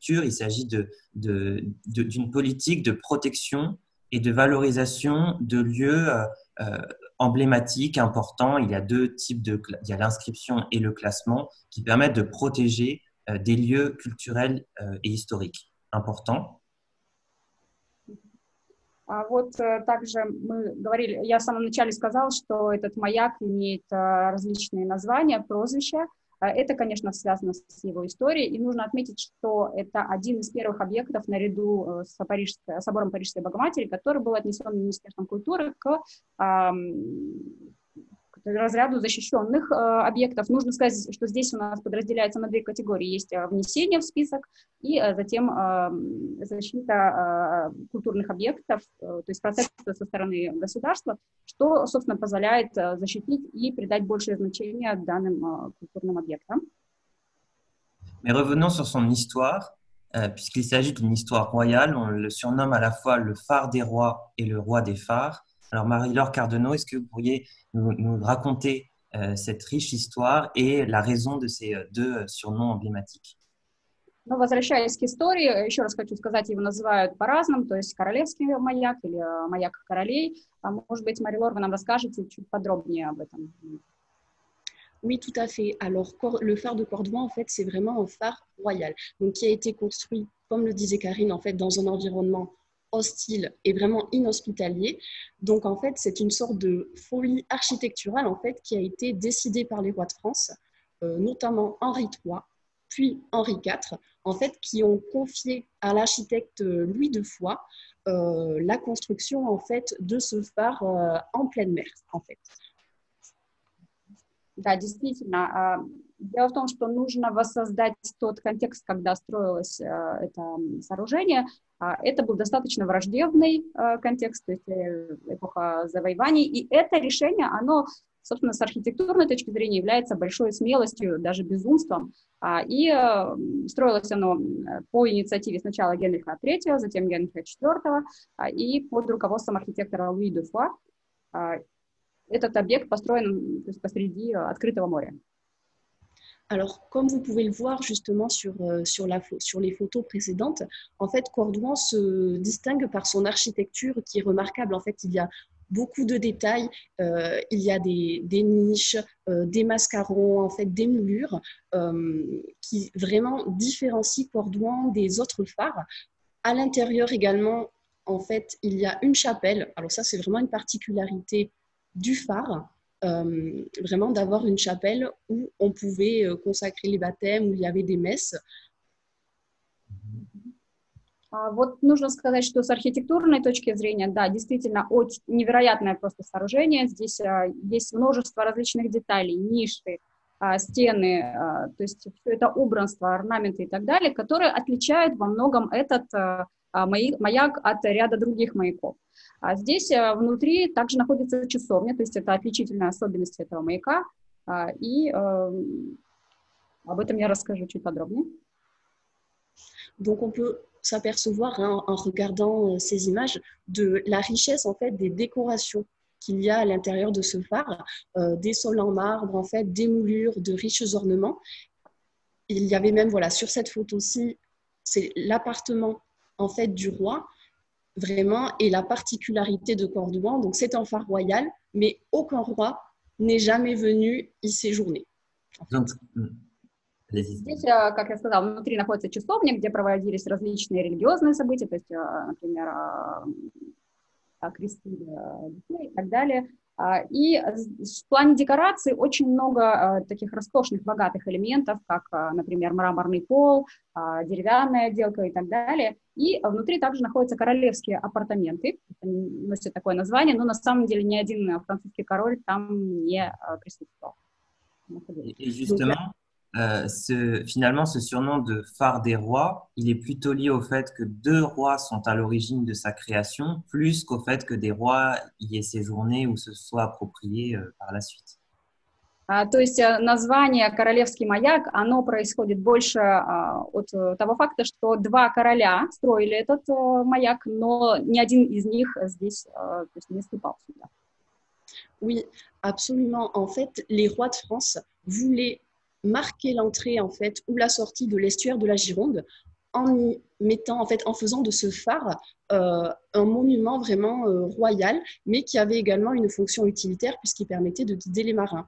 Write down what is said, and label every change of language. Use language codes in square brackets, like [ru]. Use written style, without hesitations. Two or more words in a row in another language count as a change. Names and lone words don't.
[fr] Il s'agit d'une politique de protection et de valorisation de lieux emblématiques, importants. Il y a deux types il y a l'inscription et le classement qui permettent de protéger des lieux culturels et historiques importants. [ru] Вот также мы говорили, я в самом начале сказала, что этот маяк имеет различные названия, прозвища. Это, конечно, связано с его историей, и нужно отметить, что это один из первых объектов наряду с собором Парижской Богоматери, который был отнесен Министерством культуры к разряду защищенных объектов. Нужно сказать, что здесь у нас подразделяется на две категории. Есть внесение в список и затем защита культурных объектов, то есть протекция со стороны государства, что, собственно, позволяет защитить и придать большее значение данным культурным объектам. [fr] Mais revenons sur son histoire, puisqu'il s'agit d'une histoire royale. On le surnomme à la fois le phare des rois et le roi des phares. Alors, Marie-Laure Cardeno, est-ce que vous pourriez nous raconter cette riche histoire et la raison de ces deux surnoms emblématiques? [ru] Но возвращаясь к истории, еще раз хочу сказать, его называют по-разному, то есть королевский маяк или маяк королей. Может быть, Мари-Лор, вы нам расскажете чуть подробнее об этом? [fr] Oui, tout à fait. Alors, le phare de Cordouan, en fait, c'est vraiment un phare royal, donc qui a été construit, comme le disait Karine, en fait, dans un environnement hostile et vraiment inhospitalier. Donc, en fait, c'est une sorte de folie architecturale, en fait, qui a été décidée par les rois de France, notamment Henri III, puis Henri IV, en fait, qui ont confié à l'architecte Louis de Foix la construction, en fait, de ce phare en pleine mer, en fait. [ru] Да, действительно. Дело в том, что нужно воссоздать тот контекст, когда строилось это сооружение. Это был достаточно враждебный контекст, то есть эпоха завоеваний. И это решение, оно, собственно, с архитектурной точки зрения является большой смелостью, даже безумством. И строилось оно по инициативе сначала Генриха III, затем Генриха IV, и под руководством архитектора Луи де Фуа. Этот объект построен, то есть, посреди открытого моря. [fr] Alors, comme vous pouvez le voir justement sur les photos précédentes, en fait, Cordouan se distingue par son architecture qui est remarquable. En fait, il y a beaucoup de détails, il y a des niches, des mascarons, en fait, des moulures qui vraiment différencient Cordouan des autres phares. À l'intérieur également, en fait, il y a une chapelle. Alors ça, c'est vraiment une particularité du phare. Vraiment d'avoir une chapelle où on pouvait consacrer les baptêmes, où il y avait des messes. [ru] Вот нужно сказать, что с архитектурной точки зрения, да, действительно очень невероятное просто сооружение. Здесь есть множество различных деталей, ниши, стены, то есть все это убранство, орнаменты и так далее, которые отличают во многом этот маяк от ряда других маяков. А здесь внутри также находится часовня, то есть это отличительная особенность этого маяка, и об этом я расскажу чуть подробнее. [fr] Donc on peut s'apercevoir en regardant ces images de la richesse en fait des décorations qu'il y a à l'intérieur de ce phare, des sols en marbre, en fait, des moulures, de riches ornements. Il y avait même, voilà, sur cette photo-ci, c'est l'appartement en fait du roi, vraiment, et la particularité de Cordouan. Donc c'est un phare royal, mais aucun roi n'est jamais venu y séjourner. Donc, [ru] здесь, как я сказала, внутри находится часовня, где проводились различные религиозные события, то есть, например, кресты детей и так далее. И в плане декорации очень много таких роскошных, богатых элементов, как, например, мраморный пол, деревянная отделка и так далее. И внутри также находятся королевские апартаменты, они носят такое название, но на самом деле ни один французский король там не присутствовал. [fr] Et justement, finalement, ce surnom de phare des rois, il est plutôt lié au fait que deux rois sont à l'origine de sa création, plus qu'au fait que des rois y aient séjourné ou se soient appropriés par la suite. [ru] То есть название «Королевский маяк», оно происходит больше от того факта, что два короля строили этот маяк, но ни один из них здесь то есть не ступал сюда. [fr] Oui, absolument. En fait, les rois de France voulaient marquer l'entrée en fait ou la sortie de l'estuaire de la Gironde en y mettant en fait en faisant de ce phare un monument vraiment royal, mais qui avait également une fonction utilitaire puisqu'il permettait de guider les marins.